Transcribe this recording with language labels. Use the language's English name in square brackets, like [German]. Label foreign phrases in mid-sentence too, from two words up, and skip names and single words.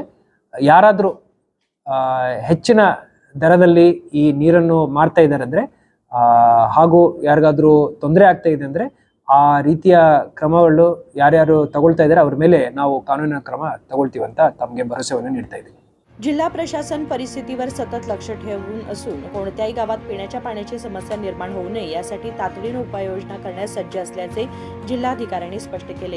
[Kannada] ಯಾರಾದರೂ ಹೆಚ್ಚಿನ ದರದಲ್ಲಿ ಈ ನೀರನ್ನು ಮಾರ್ತಾ ಇದ್ದಾರೆ ಅಂದರೆ ಹಾಗೂ ಯಾರಿಗಾದರೂ ತೊಂದರೆ ಆಗ್ತಾ ಇದೆ ಅಂದರೆ ಆ ರೀತಿಯ ಕ್ರಮಗಳು ಯಾರ್ಯಾರು ತಗೊಳ್ತಾ ಇದ್ದಾರೆ ಅವ್ರ ಮೇಲೆ ನಾವು ಕಾನೂನಿನ ಕ್ರಮ ತಗೊಳ್ತೀವಿ ಅಂತ ತಮಗೆ ಭರವಸೆಯನ್ನು ನೀಡ್ತಾ ಇದ್ದೀವಿ। [Marathi] जिल्हा प्रशासन परिस्थितीवर सतत लक्ष ठेवून असून कोणत्याही गावात पिण्याच्या पाण्याची समस्या निर्माण होऊ नये यासाठी तातडीने उपाययोजना करण्यास सज्ज असल्याचे जिल्हाधिकाऱ्यांनी स्पष्ट केले।